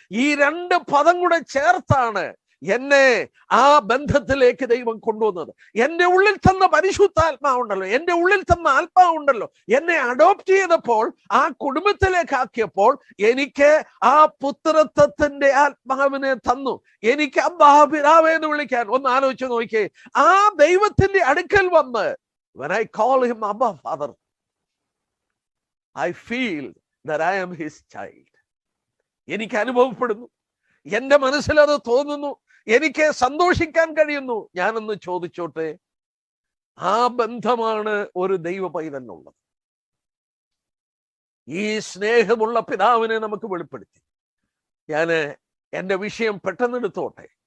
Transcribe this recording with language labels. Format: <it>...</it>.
<ml>ഈ രണ്ട് പദം കൂടെ ചേർത്താണ് എന്നെ ആ ബന്ധത്തിലേക്ക് ദൈവം കൊണ്ടുവന്നത്. എന്റെ ഉള്ളിൽ തന്ന പരിശുദ്ധാത്മാവുണ്ടല്ലോ, എന്റെ ഉള്ളിൽ തന്ന ആത്മാവുണ്ടല്ലോ, എന്നെ അഡോപ്റ്റ് ചെയ്തപ്പോൾ, ആ കുടുംബത്തിലേക്ക് ആക്കിയപ്പോൾ എനിക്ക് ആ പുത്രത്വത്തിന്റെ ആത്മാവിനെ തന്നു. എനിക്ക് അബ്ബാ പിതാവേ എന്ന് വിളിക്കാൻ. ഒന്ന് ആലോചിച്ച് നോക്കിയേ. ആ ദൈവത്തിന്റെ അടുക്കൽ വന്ന്</ml> <en>when I call him Abba Father, I feel that I am his child.</en> <ml>എനിക്ക് അനുഭവപ്പെടുന്നു, എന്റെ മനസ്സിൽ അത് തോന്നുന്നു, എനിക്ക് സന്തോഷിക്കാൻ കഴിയുന്നു. ഞാനൊന്ന് ചോദിച്ചോട്ടെ, ആ ബന്ധമാണ് ഒരു ദൈവ പൈതലിനുള്ളത്. ഈ സ്നേഹമുള്ള പിതാവിനെ നമുക്ക് വെളിപ്പെടുത്തി. ഞാൻ എന്റെ വിഷയം പെട്ടെന്ന് എടുത്തോട്ടെ.</ml>